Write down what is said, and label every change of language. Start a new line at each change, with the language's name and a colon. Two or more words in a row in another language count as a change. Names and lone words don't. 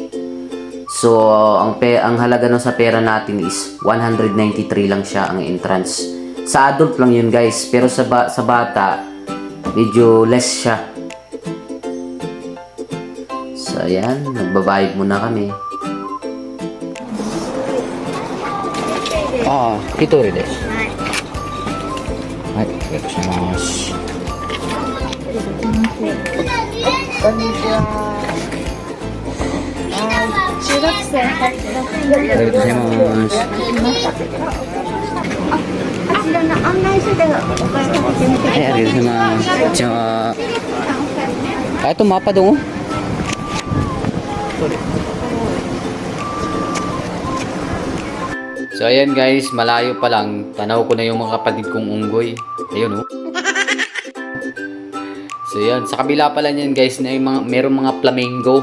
Filipino: So, ang halaga nun sa pera natin is 193 lang siya ang entrance. Sa adult lang yun guys, pero sa bata, medyo less siya. So, ayan, nagbabayad muna kami. Ito rin desu.
Japanese: Hai, arigatou. Konnichiwa. 中学生ありがとうございます。あちらの案内所でお声かけてみてください。ありがとうございます。
Filipino: じゃあ、ito mapa dong. So ayan guys, malayo pa lang, tanaw ko na yung mga kapatid kong unggoy. Ayun oh. So yan, sa kabila pala niyan guys, na merong mga flamingo.